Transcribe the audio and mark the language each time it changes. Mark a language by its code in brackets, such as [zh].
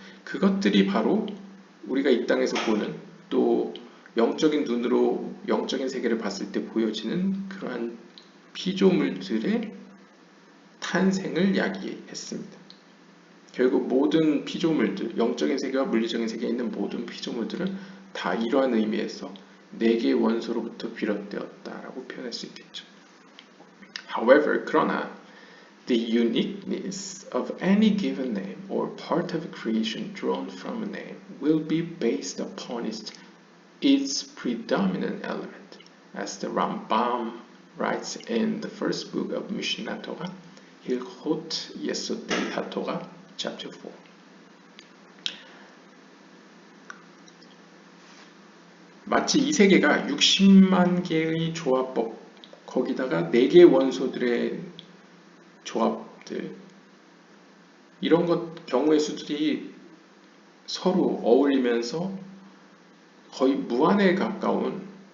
[ko] 그것들이 바로 우리가 이 땅에서 보는 또 영적인 눈으로 영적인 세계를 봤을 때 보여지는 그러한 피조물들의 탄생을 야기했습니다. 결국 모든 피조물들, 영적인 세계와 물리적인 세계에 있는 모든 피조물들은 다 이러한 의미에서 4개의 원소로부터 비롯되었다라고 표현할 수 있겠죠. [en] However, [ko] 그러나 [en] the uniqueness of any given name or part of a creation drawn from a name will be based upon its predominant element, as the Rambam writes in the first book of Mishnah Torah, Hilchot Yesodei HaTorah, chapter 4. [ko] 마치 이 세계가 60만 개의 조합법, 거기다가 4개의 원소들의 조합들, 이런 것 경우의 수들이 서로 어울리면서 거의 무한에 가까운